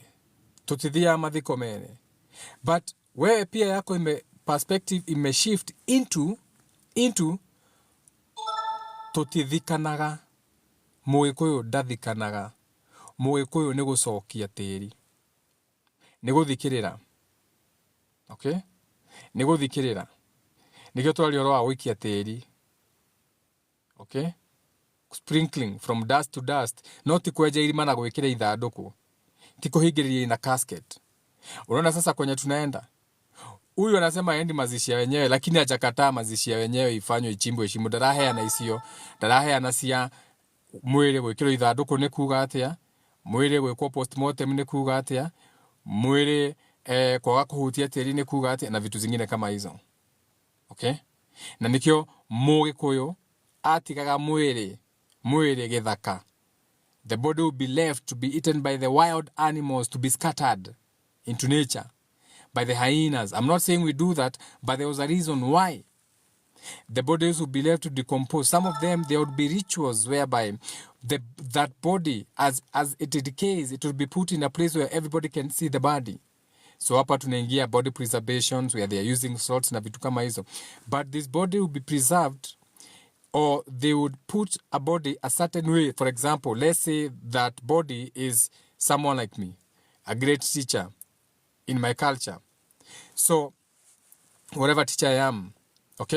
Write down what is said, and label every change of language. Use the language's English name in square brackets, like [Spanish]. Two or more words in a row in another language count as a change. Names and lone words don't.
[Kikuyu] Tutithia mathiko mene. [English] But where [Swahili] pia yako [Kikuyu] perspective imeshift into tutithikanaga. Muikuyu ndathikanaga. Muikuyu ni gucokia tiri. Ni guthikirira. Okay? Ni guthikirira. Nikio twari oro wa gwikia tiri. [English] Okay? sprinkling from dust to dust, [Kikuyu] no ti kwenja irima na gwikira ithanduku, ti kuhingiriria ina casket. [Swahili] Unaona sasa kwenye tunaenda, huyu anasema endi mazishi ya wenyewe, lakini hajakataa mazishi ya wenyewe ifanywe, ichimbwe shimo. [Kikuyu] Ndaraheana icio, ndaraheana cia mwiri gwikirwo ithanduku ni kuga atia, mwiri gwikwo postmortem ni kuga atia, mwiri kwaga kuhutia tiri ni kuga atia, [Swahili] na vitu zingine kama hizo. [Kikuyu] Okay? Na nikio Mugikuyu atigaga mwiri githaka. [English] The body will be left to be eaten by the wild animals, to be scattered into nature by the hyenas. I'm not saying we do that, but there was a reason why. The bodies would be left to decompose. Some of them, there would be rituals whereby that body, as it decays, it will be put in a place where everybody can see the body. [Swahili] So hapa tunaingia [English] body preservations where they are using salts [Swahili] na vitu kama hizo. [English] But this body will be preserved, or they would put a body a certain way. For example, let's say that body is someone like me, a great teacher in my culture. So whatever teacher I am, okay?